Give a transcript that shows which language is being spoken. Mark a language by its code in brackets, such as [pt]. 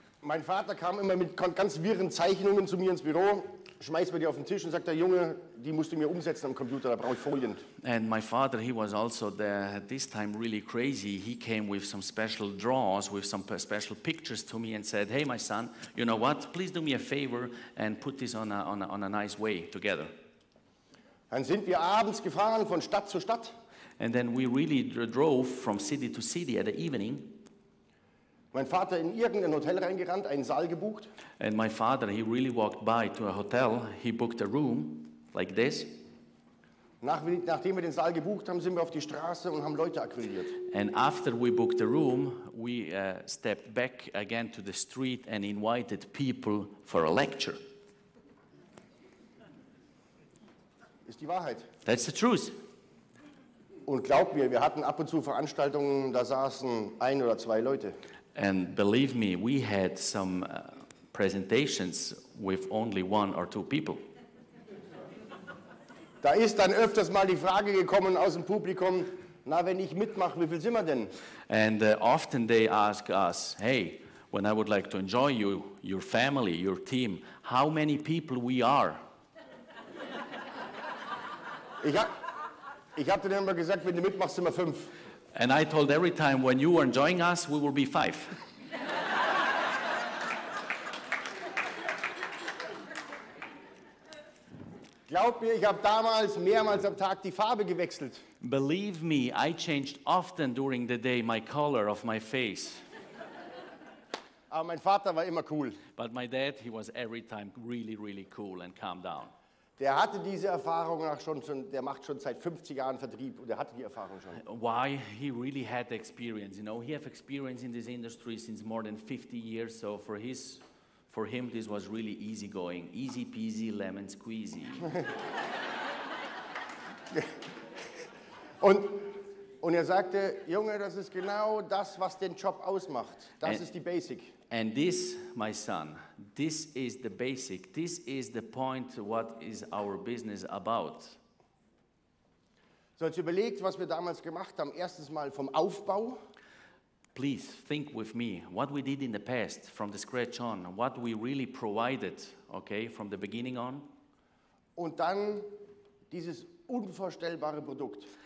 [de] mein Vater kam immer mit ganz wirren Zeichnungen zu mir ins Büro, schmeißt mir die auf den Tisch und sagt, der Junge, die musst du mir umsetzen am Computer, da brauche ich Folien. [en] And my father, he was also this time really crazy. He came with some special draws, with some special pictures to me and said, hey, my son, you know what, please do me a favor and put this on a nice way together. [de] Dann sind wir abends gefahren von Stadt zu Stadt. [en] And then we really drove from city to city at the evening. [de] Mein Vater in irgendein Hotel reingerannt, einen Saal gebucht. [en] And my father, he really walked by to a hotel. He booked a room like this. [de] Nachdem wir den Saal gebucht haben, sind wir auf die Straße und haben Leute akquiriert. [en] And after we booked the room, we stepped back again to the street and invited people for a lecture. [de] Ist die Wahrheit. [en] That's the truth. [de] Und glaub mir, wir hatten ab und zu Veranstaltungen, da saßen 1 oder 2 Leute. [en] And believe me, we had some presentations with only 1 or 2 people. [de] Da ist dann öfters mal die Frage gekommen aus dem Publikum, na, wenn ich mitmache, wie viel sind wir denn? [en] And often they ask us, hey, when I would like to enjoy you, your family, your team, how many people we are? [de] Ich hab denen immer gesagt, wenn du mitmachst, sind wir 5. [en] And I told every time, when you are enjoying us, we will be 5. [de] Glaub mir, ich habe damals mehrmals am Tag die Farbe gewechselt. [en] Believe me, I changed often during the day my color of my face. [de] Aber mein Vater war immer cool. [en] But my dad, he was every time really, really cool and calm down. [de] Der hatte diese Erfahrung der macht schon seit 50 Jahren Vertrieb und der hatte die Erfahrung schon. [en] Why? He really had the experience. You know, he have experience in this industry since more than 50 years. So for him, this was really easy going, easy peasy, lemon squeezy. [de] Und er sagte, Junge, das ist genau das, was den Job ausmacht. Das ist die Basic. [en] And this, my son, this is the basic. This is the point. What is our business about? [de] So, jetzt überlegt, was wir damals gemacht haben. Erstens mal vom Aufbau. [en] Please think with me what we did in the past, from the scratch on, what we really provided, okay, from the beginning on. [de] Und dann dieses unvorstellbare Produkt.